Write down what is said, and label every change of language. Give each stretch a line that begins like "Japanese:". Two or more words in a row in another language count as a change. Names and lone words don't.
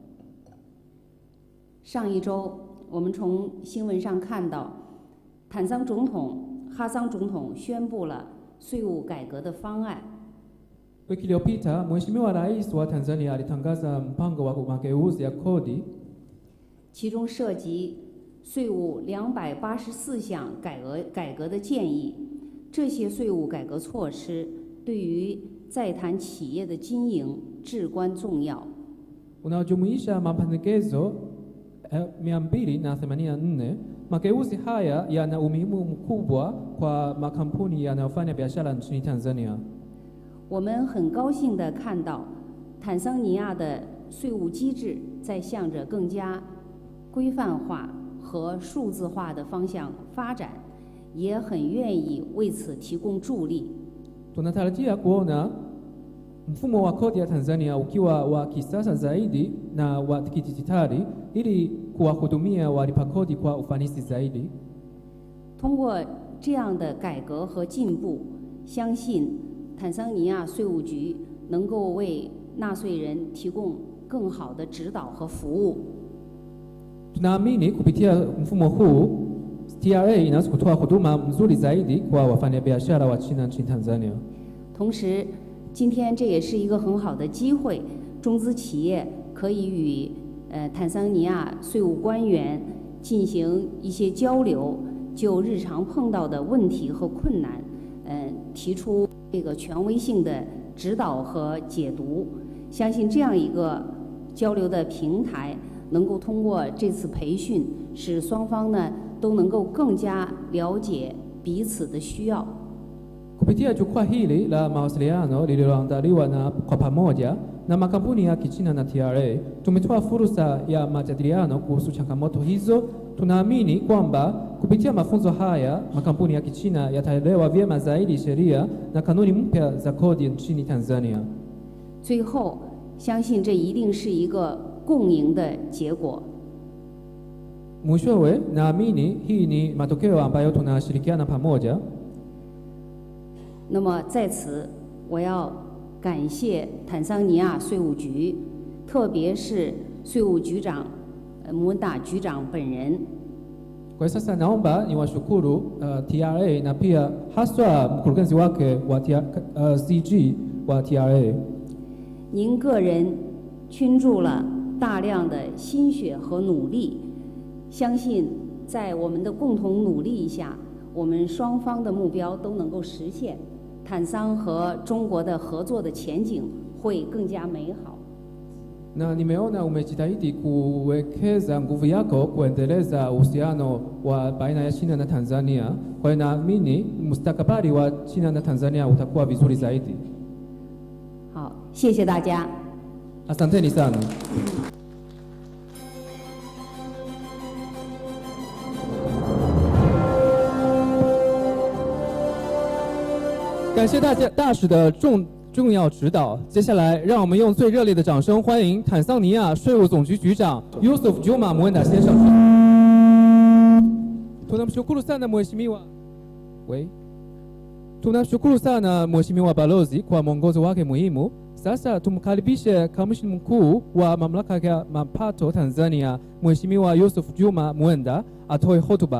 Chinese: 上一周，我们从新闻上看到，坦桑总统、哈桑总统宣布了税务改革的方案。
Swahili: Wiki iliyopita Mheshimiwa Rais wa Tanzania alitangaza mpango wa mageuzi ya kodi,
Chinese: 其中涉及税务284项改革的建议。这些税务改革措施对于在坦企业的经营至关重要。
Swahili: unaojumuisha mapendekezo 284. Mageuzi haya yana umuhimu mkubwa kwa makampuni yanayofanya biashara nchini Tanzania.
Chinese: 我们很高兴地看到，坦桑尼亚的税务机制在向着更加规范化和数字化的方向发展，也很愿意为此提供助力。
Swahili: Tunatarajia kuona mfumo wa kodi ya Tanzania ukiwa wa kisasa zaidi na wa kidijitali ili kuwahudumia walipa kodi kwa ufanisi zaidi.
Chinese: 通过这样的改革和进步，相信坦桑尼亚税务局能够为纳税人提供更好的指导和服务。
Swahili: Tunaamini kupitia mfumo huu TRA inaweza kutoa huduma nzuri zaidi kwa wafanyabiashara wa China nchini Tanzania.
Chinese: 同时，今天这也是一个很好的机会，中资企业可以与坦桑尼亚税务官员进行一些交流，就日常碰到的问题和困难，提出这个权威性的指导和解读。相信这样一个交流的平台，能够通过这次培训，使双方呢都能够更加了解彼此的需要。
Swahili: Kupitia jukwaa hili la mawasiliano lililoandaliwa na kwa pamoja na makampuni ya Kichina na TRA, tumetoa fursa ya majadiliano kuhusu changamoto hizo. Tunaamini kwamba kupitia mafunzo haya makampuni ya Kichina yataelewa vyema zaidi sheria na kanuni mpya za kodi nchini Tanzania.
Chinese: 最后，相信这一定是一个共赢的结果。
Swahili: Mwishowe, naamini hii ni matokeo ambayo tunashirikiana pamoja.
Chinese: 那么在此，我要感谢坦桑尼亚税务局，特别是税务局长穆文达局长本人。
Swahili: Kwa sasa naomba niwashukuru TRA na pia haswa mkurugenzi wake wa CG wa TRA.
Chinese: 您个人倾注了大量的心血和努力，相信在我们的共同努力下，我们双方的目标都能够实现。坦桑和中国的合作的前景会更加美好。
Swahili: Na nimeona umejitahidi kuwekeza nguvu yako kuendeleza uhusiano wa baina ya China na Tanzania. Kwa hiyo naamini mustakabali wa China na Tanzania utakuwa vizuri zaidi.
Chinese: 好，谢谢大家。
Swahili: Asanteni sana.
Chinese: 感谢大使的重要指导。接下来，让我们用最热烈的掌声欢迎坦桑尼亚税务总局局长 Yusuf Juma Mwenda 先生。
Swahili: Tunamshukuru sana mheshimiwa. Tunamshukuru sana mheshimiwa balozi kwa mwongozo wake muhimu. Sasa tumkaribishe kamishna mkuu wa mamlaka ya mapato Tanzania, mheshimiwa Yusuf Juma Mwenda atoe hotuba.